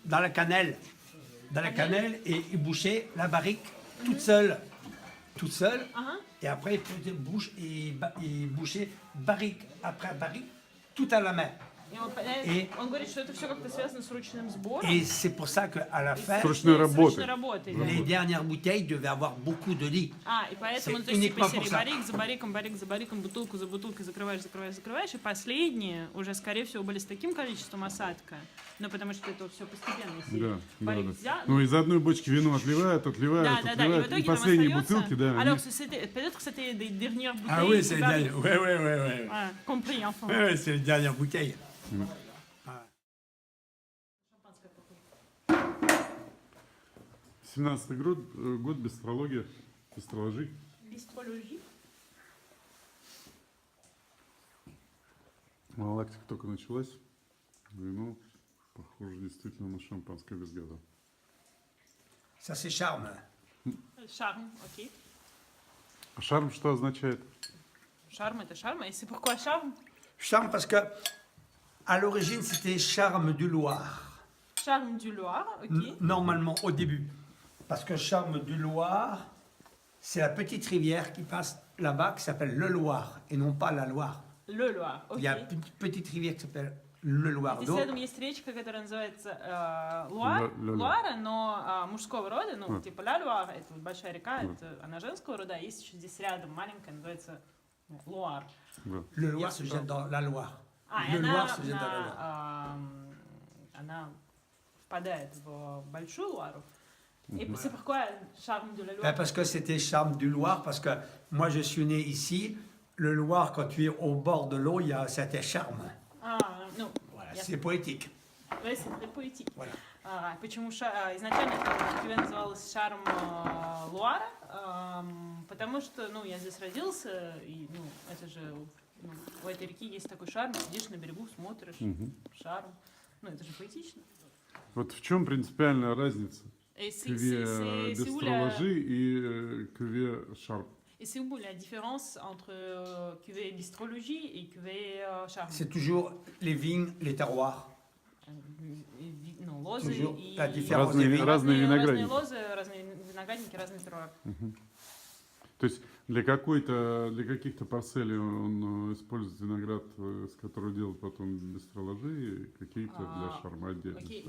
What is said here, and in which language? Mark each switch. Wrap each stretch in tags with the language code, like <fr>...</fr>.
<fr>dans la cannelle et il bouchait la barrique toute seule,</fr> <ru>Ага.</ru> <fr>et après il bouchait barrique après barrique, tout à la main.</fr> <ru>Он говорит, что это все как-то связано с ручным сбором.</ru> <fr>Et c'est pour ça qu'à la fin,</fr> <ru>Срочной работы.</ru> <fr>les dernières bouteilles devaient avoir beaucoup de lits.</fr> <ru>И поэтому, то есть, типа, серии барик за бариком, бутылку за бутылкой закрываешь, и последние уже, скорее всего, были с таким количеством осадка, ну, потому что это все постепенно. Барик взял, Ну, из одной бочки вино отливают, да, и в итоге и последние там остается... бутылки, да.</ru> <fr>Alors, peut-être que c'était des dernières bouteilles. Ah oui, c'est les dernières. Ouais. Compris, enfin. Ouais, c'est les dernières bouteilles.</fr> <ru>17-й год, бистрология, бистрологи. Бистрологи. Малолактика только началась. Вино похоже действительно на шампанское без газа.</ru> <fr>Ça, c'est charme.</fr> <ru>Шарм, окей. А шарм что означает? Шарм это шарм.</ru> <fr>Et c'est pourquoi charme? Charme parce que, à l'origine, c'était Charme du Loir. Charme du Loir, ok. Normalement, au début. Parce que Charme du Loir, c'est la petite rivière qui passe là-bas, qui s'appelle le Loir, et non pas la Loire. Le Loir, ok. Il y a une petite rivière qui s'appelle le Loir.</fr> <ru>Здесь рядом есть речка, которая называется Луара, но мужского рода, ну, типа Ла Луар, это вот большая река, она женского рода, а есть еще здесь рядом маленькая, называется Луар.</ru> <fr>Le Loir se jette dans la Loire. Le Loir se jette dans la Loire.</fr> <ru>Она впадает в большую Луару.</ru> <fr>Et c'est pourquoi Charme de la Loire? Parce que c'était Charme du Loir, parce que moi je suis né ici. Le Loir, quand tu es au bord de l'eau, c'était Charme.</fr> <ru>Ну,</ru> <fr>voilà, c'est poétique. Oui, c'est très poétique. Voilà.</fr> <ru>Почему изначально Кюве называлась Шарм Луара? Потому что, ну, я здесь родился, и, ну, это же, ну, у этой реки есть такой шарм, сидишь на берегу, смотришь, шарм. Ну, это же поэтично. Вот в чем принципиальная разница? Кюве бистрологи и кюве шарм.</ru> <fr>Et c'est où la différence entre cuvée bistrologie et cuvée charme? C'est toujours les vignes, les terroirs.</fr> <ru>Ну, лозы</ru> <fr>Toujours</fr> <ru>и...</ru> <fr>la différence des vignes.</fr> <ru>Разные виноградники. Разные лозы, разные виноградники, разные терроir. То есть для каких-то парцелей он использует виноград, с которого делают потом бистрологи, и какие-то для шарма отдельно.</ru>